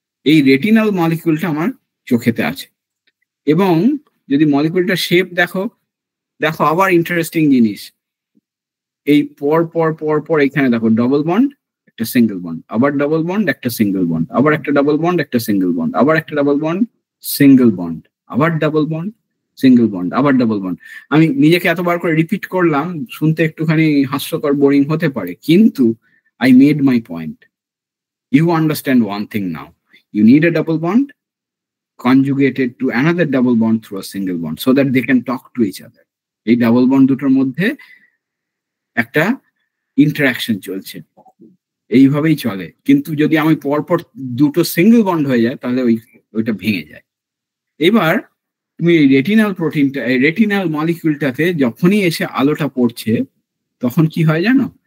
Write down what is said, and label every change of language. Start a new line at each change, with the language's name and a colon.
Bangla: এই রেটিনাল মলিকিউলটা আমার চোখেতে আছে। এবং যদি মলিকিউলটা শেপ দেখো আবার ইন্টারেস্টিং জিনিস, এই পর পর পর পর এখানে দেখো ডবল বন্ড একটা সিঙ্গেল বন্ড, আবার ডবল বন্ড একটা সিঙ্গেল বন্ড, আবার একটা ডবল বন্ড একটা সিঙ্গেল বন্ড, আবার একটা ডবল বন্ড সিঙ্গেল বন্ড, আবার ডাবল বন্ড সিঙ্গেল বন্ড, আবার ডাবল বন্ড। আমি নিজেকে এতবার করে রিপিট করলাম, শুনতে একটুখানি হাস্যকর বোরিং হতে পারে, কিন্তু
English: I made my point. You understand one thing now. You need a double bond conjugated to another double bond through a single bond so that they can talk to each other.
Bangla: এই double bond দুটোর মধ্যে একটা interaction চলছে, এইভাবেই চলে। কিন্তু যদি আমি পরপর দুটো সিঙ্গেল বন্ড হয়ে যায় তাহলে ওইটা ভেঙে যায়। এবার তুমি এই রেটিনাল মলিকিউলটাতে যখনই এসে আলোটা পড়ছে তখন কি হয় জানো?